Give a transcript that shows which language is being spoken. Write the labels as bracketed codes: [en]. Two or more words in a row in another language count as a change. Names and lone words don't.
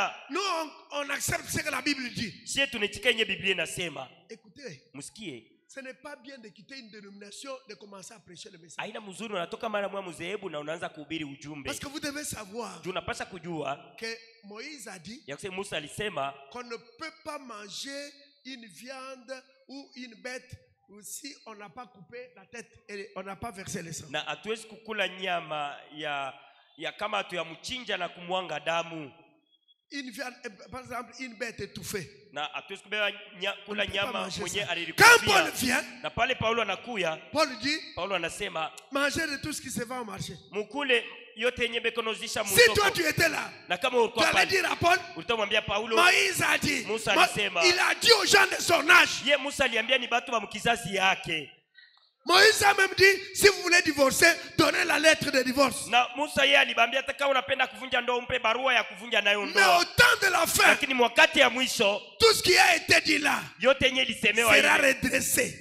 [fr] Nous on accepte ce que la Bible dit. Écoutez, ce n'est pas bien de quitter une dénomination, de commencer à prêcher le message. Parce que vous devez savoir que Moïse a dit qu'on ne peut pas manger une viande ou une bête si on n'a pas coupé la tête et on n'a pas versé le sang. [sw] Na hatuwezi kukula nyama ya kama tu ya mchinja na kumwanga damu. [fr] Une viande, par exemple, une bête étouffée. [sw] Na hatuwezi kula nyama mwenye alirikufia. [fr] Quand Paul vient, [sw] na pale Paulo anakuya, [fr] Paul dit, [sw] Paulo anasema, [fr] mangez de tout ce qui se vend au marché. [sw] Mukule yote yenye bekonozisha musoko. [fr] Si toi tu étais là, tu allais dire à Paul, Moïse a dit, il a dit aux gens de son âge. Moïse a même dit, si vous voulez divorcer, donnez la lettre de divorce. Mais au temps de la fin, tout ce qui a été dit là sera redressé.